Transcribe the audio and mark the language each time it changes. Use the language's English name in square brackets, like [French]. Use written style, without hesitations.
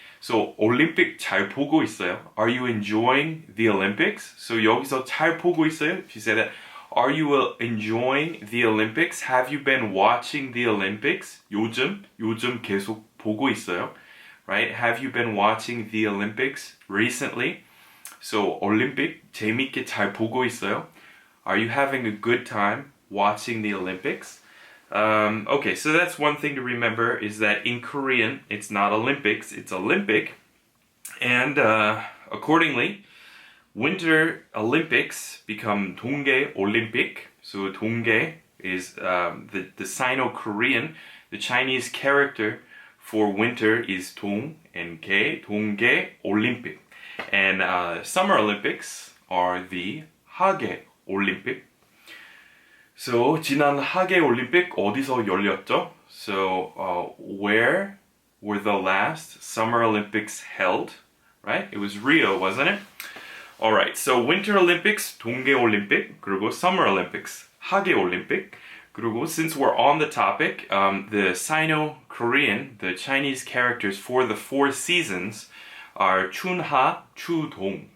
[Korean] So Olympic 잘 보고 있어요. [English] Are you enjoying the Olympics? [Korean] So 여기서 잘 보고 있어요. [English] If you say that, are you enjoying the Olympics? Have you been watching the Olympics? [Korean] 요즘 계속 보고 있어요. [English] Right? Have you been watching the Olympics recently? [Korean] So Olympic 재밌게 잘 보고 있어요. [English] Are you having a good time watching the Olympics? Okay, so that's one thing to remember, is that in Korean it's not Olympics, it's Olympic. And accordingly, Winter Olympics become 동계 Olympic. So 동계 is the Sino-Korean. The Chinese character for winter is 동, and 동계 Olympic. And Summer Olympics are the 하계 Olympic. [Korean] So 지난 하계 Olympic 어디서 열렸죠? [English] So where were the last Summer Olympics held? Right? It was Rio, wasn't it? Alright, so Winter Olympics, 동계 Olympic, [Korean] 그리고 [English] Summer Olympics, 하계 Olympic. [Korean] 그리고 [English] since we're on the topic, the Sino-Korean, the Chinese characters for the 4 seasons are 춘하, 추동.